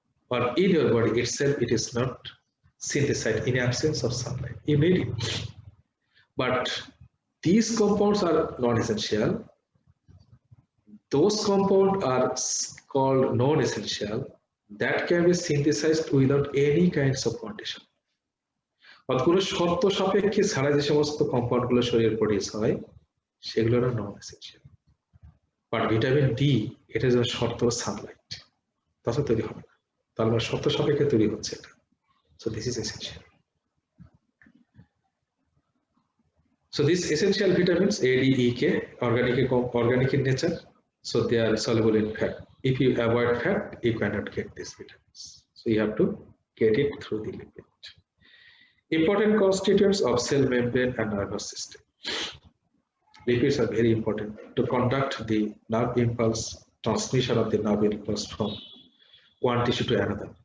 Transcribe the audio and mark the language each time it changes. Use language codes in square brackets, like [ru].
[en] Or in your body itself, it is not synthesized in absence of sunlight. You need it. But these compounds are non-essential. Those compounds are called non-essential that can be synthesized without any kinds of condition. [bn] কোনো শর্ত সাপেক্ষে ছাড়া যে সমস্ত compound গুলো শরীরে produce হয় সেগুলো নন এসেনশিয়াল। বাট ভিটামিন ডি এটা যেন শর্ত সানলাইট তাতে তৈরি হবে না, তার মানে শর্ত সাপেক্ষে তৈরি হচ্ছে এটা। [en] So this is essential. So these essential vitamins A, D, E, K, organic in nature, so they are soluble in fat. If you avoid fat, you cannot get these vitamins. So you have to get it through the lipid. Important constituents of cell membrane and nervous system. Lipids are very important to conduct the nerve impulse, transmission of the nerve impulse from one tissue to another.